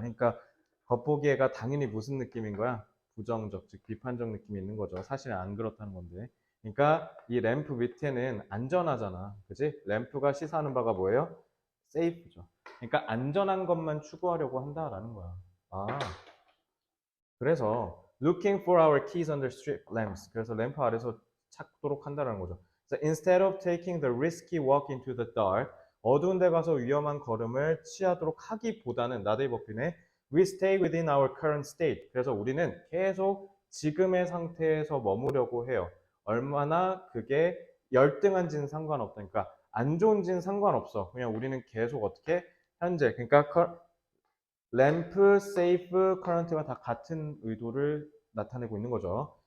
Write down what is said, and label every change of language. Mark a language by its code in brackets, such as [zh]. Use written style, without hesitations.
[ko] 그러니까 겉보기에가 당연히 무슨 느낌인 거야? 부정적, 즉 비판적 느낌이 있는 거죠. 사실은 안 그렇다는 건데. 그러니까 이 램프 밑에는 안전하잖아. 그지? 램프가 시사하는 바가 뭐예요? 세이프죠. 그러니까 안전한 것만 추구하려고 한다라는 거야. 아, 그래서 [en] looking for our keys under street lamps. [ko] 그래서 램프 아래서 찾도록 한다는 거죠. [en] So instead of taking the risky walk into the dark, [ko] 어두운 데 가서 위험한 걸음을 취하도록 하기보다는 나데이 버핀의 [en] we stay within our current state. [ko] 그래서 우리는 계속 지금의 상태에서 머무려고 해요. 얼마나 그게 열등한지는 상관없다. 그러니까 안 좋은지는 상관없어. 그냥 우리는 계속 어떻게 현재 그러니까 램프, 세이프, 커런트가 다 같은 의도를 나타내고 있는 거죠.